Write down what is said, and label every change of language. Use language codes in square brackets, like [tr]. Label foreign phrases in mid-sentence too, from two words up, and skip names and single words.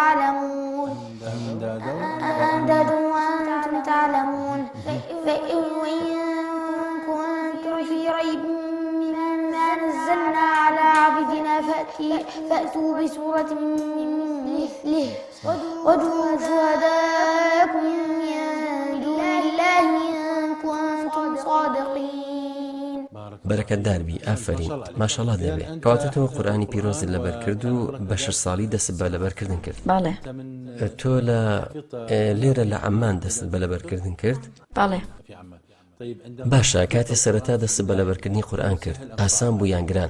[ar] تعلمون فإن كنتم في ريب مما نزلنا على عبدنا فأتوا بسورة من مثله وادعوا شهداءكم من دون الله إن كنتم صادقين. [ckb] بەرەکەت داربی. ئافرین. ماشەڵڵا دەبێ. کەواتە تۆ قورئانی پیرۆزت لەبەر کرد و بە 6 ساڵی دەست بە لەبەرکردن کرد؟ باڵێ. تۆ لێرە لە عەمان دەست بە لەبەرکردن کرد؟ باڵێ. باشە، کاتێ سەرەتا دەست بە لەبەرکردنی قورئان کرد ئاسان بوو یان گران؟